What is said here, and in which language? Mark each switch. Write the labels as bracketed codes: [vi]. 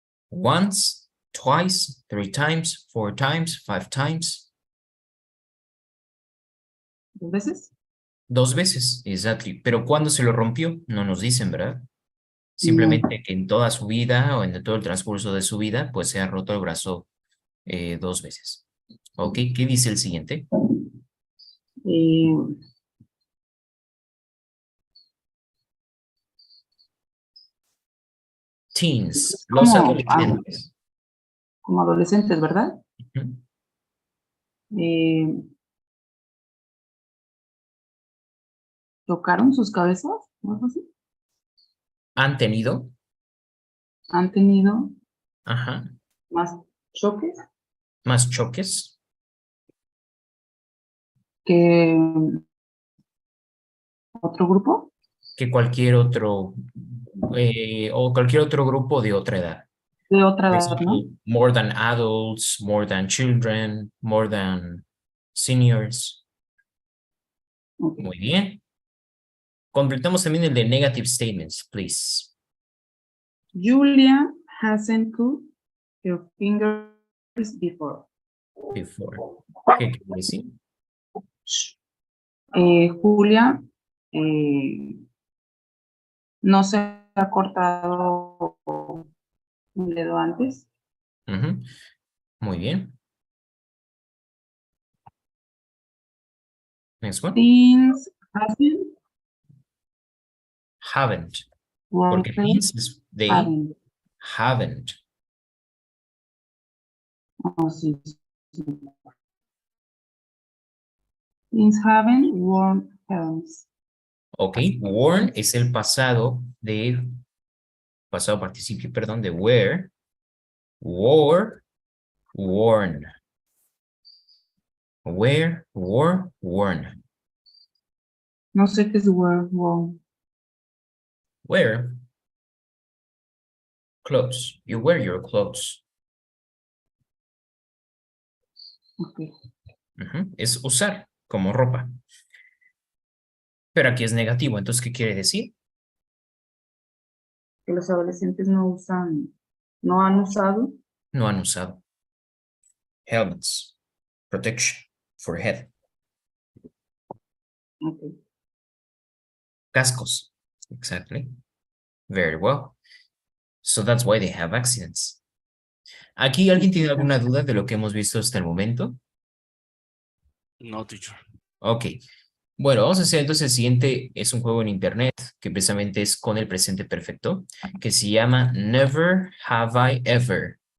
[en] Once, twice, 3 times, 4 times, 5 times. [es] 2 veces. 2 veces, [en] exactly. [es] Pero ¿cuándo se lo rompió? No nos dicen, ¿verdad? No. Simplemente que en toda su vida o en todo el transcurso de su vida, pues se ha roto el brazo 2 veces. Ok, ¿qué dice el siguiente? Eh, Teens, los como, adolescentes. como adolescentes, ¿verdad? Ujú. Eh, ¿Tocaron sus cabezas? ¿O algo así? ¿Han tenido? ¿Han tenido Ajá. más choques ¿Más choques? que otro grupo? Que cualquier otro o cualquier otro grupo de otra edad. de otra [en] For [es] edad, ¿no? [en] example, more than adults, more than children, more than seniors. Ok. [es] Muy bien. Completamos también el de [en] negative statements, please. Julia hasn't cut her fingers before. [es] Before. ¿Qué quiere decir? Julia no se ha cortado un dedo antes. Ujú. Muy bien. [en] Next one. Since hasn't Haven't. Porque worked since is they haven't. haven't. [es] Oh, sí, sí. [en] Since haven't worn helms. Ok. [es] Worn es el pasado participio, perdón, de wear. [en] Wore, worn. Wear, wore, worn. [es] No sé qué es worn. [en] Wear. Clothes. You wear your clothes. Okay. [es] Ujú. Es usar como ropa. Pero aquí es negativo, entonces, ¿qué quiere decir? Que los adolescentes no usan, no han usado. No han usado. [en] Helmets. Protection for head. Okay. Cascos. Exactly. Very well. So that's why they have accidents. [es] ¿Aquí alguien tiene alguna duda de lo que hemos visto hasta el momento? No, teacher. Ok. Bueno, vamos a hacer entonces el siguiente. Es un juego en internet que precisamente es con el presente perfecto, que se llama Never Have I Ever.